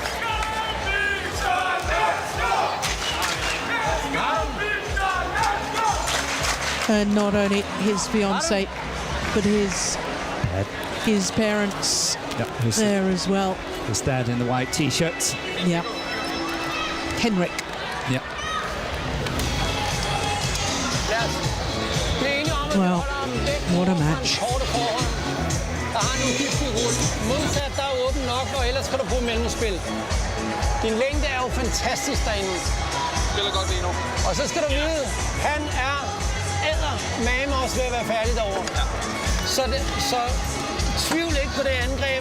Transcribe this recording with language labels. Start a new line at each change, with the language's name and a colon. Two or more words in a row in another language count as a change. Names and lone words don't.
English: And not only his fiancée, but his parents there as well. His dad in the white t-shirts. Yeah. Henrik. Yeah. Well, what a match.
Danish: Der har en uhyggelig rulle. Modsat, der er åben nok, og ellers skal du bruge mellemspil. Din længde er jo fantastisk derinde. Spiller godt lige nu. Og så skal du vide, han er eddermame også ved at være færdig derovre. Ja. Så tvivl ikke på det angreb.